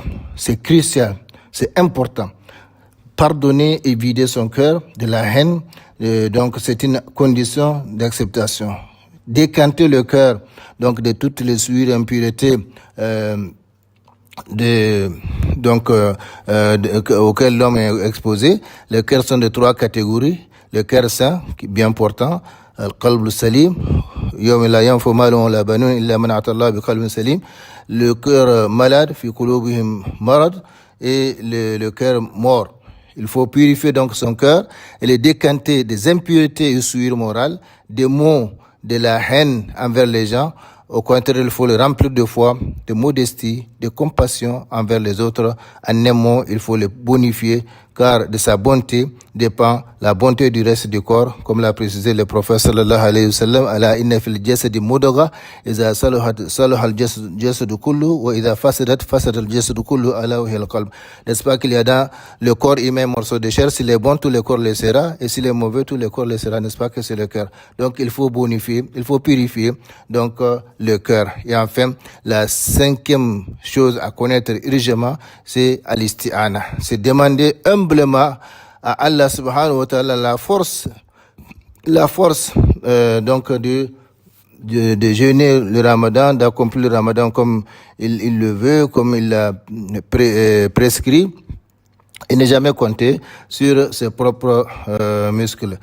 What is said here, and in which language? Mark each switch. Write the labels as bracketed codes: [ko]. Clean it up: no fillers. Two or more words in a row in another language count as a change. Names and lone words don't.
[fr] C'est crucial, c'est important. Pardonner et vider son cœur de la haine, donc c'est une condition d'acceptation. Décanter le cœur donc de toutes les souillures, impuretés auxquelles l'homme est exposé. Les cœurs sont de trois catégories. Le cœur saint, qui est bien portant, [ar] القلب السليم يوم لا ينفع مال ولا بنون إلا من أتى الله بقلب سليم. [fr] Le cœur malade, [ar] في قلوبهم مرض, [fr] et le cœur mort. Il faut purifier donc son cœur et le décanter des impuretés et souillures morales, des mots, de la haine envers les gens. Au contraire, il faut le remplir de foi, de modestie, de compassion envers les autres. En un mot, il faut le bonifier, car de sa bonté dépend la bonté du reste du corps, comme l'a précisé le prophète [ar] صلى الله عليه وسلم ألا إن في الجسد مضغة إذا صلح الجسد كله وإذا فسدت الجسد كله ألا وهي القلب. [fr] N'est-ce pas qu'il y a dans le corps humain un morceau de chair, s'il est bon, tout le corps le sera, et s'il est mauvais, tout le corps le sera, n'est-ce pas que c'est le cœur. Donc il faut bonifier, il faut purifier donc le cœur. Et enfin, la cinquième chose à connaître urgemment, c'est al-isti'ana, c'est demander humblement à Allah [ar] سبحانه وتعالى [fr] la force donc de jeûner le Ramadan, d'accomplir le Ramadan comme il le veut, comme il l'a prescrit, et ne jamais compter sur ses propres muscles.